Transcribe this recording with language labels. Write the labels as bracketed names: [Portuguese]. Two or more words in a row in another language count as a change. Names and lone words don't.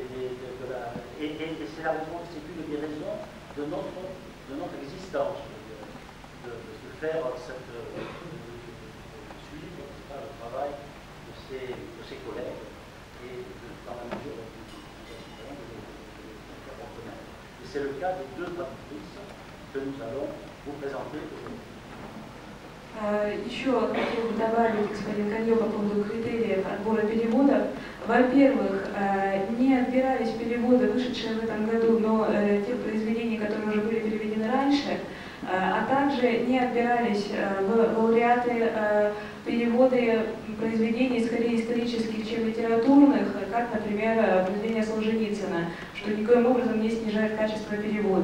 [French] c'est une des raisons de notre existence, de faire suivre le travail de ses collègues, et dans la mesure de et c'est le cas des deux traductrices que nous allons vous présenter aujourd'hui. [Russian] Еще хотел бы добавить, господин Каньо, по поводу критериев отбора переводов. Во-первых, не отбирались переводы, вышедшие в этом году, но тех произведений, которые уже были переведены раньше, а также не отбирались в лауреаты переводы произведений скорее исторических, чем литературных, как, например, произведения Солженицына, что никоим образом не снижает качество перевода.